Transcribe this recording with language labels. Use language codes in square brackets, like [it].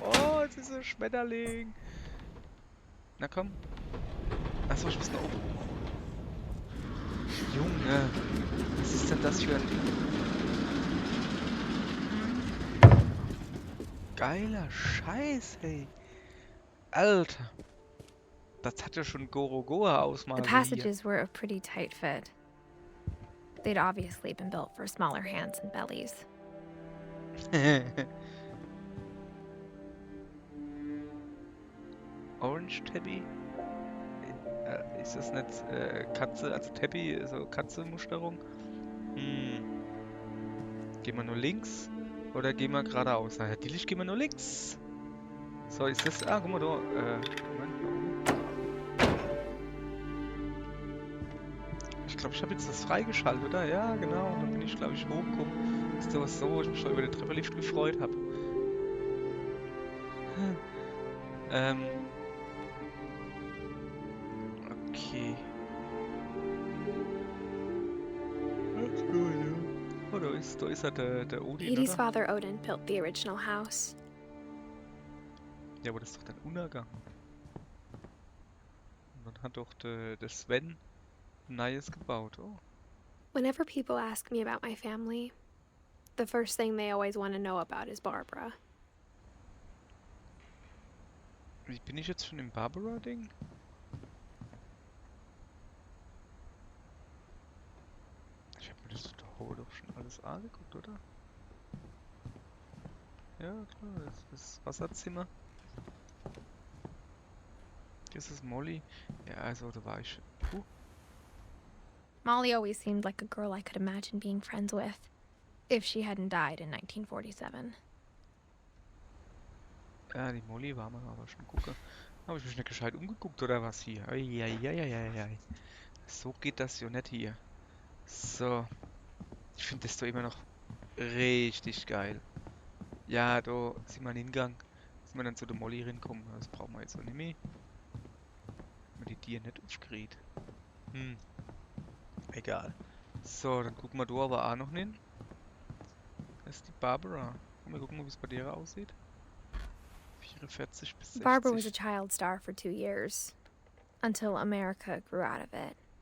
[de] Oh, es ist ein Schmetterling. Na komm. Achso, ich muss nach oben. Junge, was ist denn das für ein geiler Scheiß, hey. Alter. Das hat ja schon [en] The [de] Gorogoa-Ausmaße hier. [en] passages were a pretty tight fit. They'd obviously been built for smaller hands and bellies. Orange Tabby? [de] Ist das nicht Katze, also Tabby, so Katze-Musterung? Hm. Gehen wir nur links oder gehen wir geradeaus? Na, natürlich gehen wir nur links. So, ist das... Ah, guck mal da. Moment. Ich glaube, ich habe jetzt das freigeschaltet, oder? Ja, genau. Und dann bin ich, glaube ich, hochgekommen. Ist sowas so, wo ich mich schon über den Trepperlift gefreut habe. Okay. [en] That's good, [de] ja. Oh, da ist er, der Odin, [en] Edie's [de] oder? [en] father Odin built the original house. [de] Ja, aber das ist doch dein Untergang. Und dann hat doch der Sven ein neues gebaut, oh. [en] Whenever people ask me about my family, the first thing they always want to know about is Barbara. [de] Wie bin ich jetzt schon im Barbara-Ding? Ich habe mir das doch schon alles angeguckt, oder? Ja, klar, das ist das Wasserzimmer. Das ist Molly. Ja, also da war ich. Puh. [en] Molly always seemed like a girl I could imagine being friends with, if she hadn't died in 1947. [de] Ja, die Molly war mal aber schon gucken. Habe ich mich nicht gescheit umgeguckt oder was hier? Eieieiei. So geht das ja nicht hier. So. Ich finde das doch immer noch richtig geil. Ja, da sind wir hingegangen. Sind wir dann zu der Molly hinkommen. Das brauchen wir jetzt auch nicht mehr. Haben wir die Tiere nicht aufgeregt. Egal. So, dann gucken wir da aber auch noch hin. Das ist die Barbara. Mal gucken, wie es bei der aussieht. 44 bis 60. [en] Barbara was a child star for 2 years, until America grew out of it.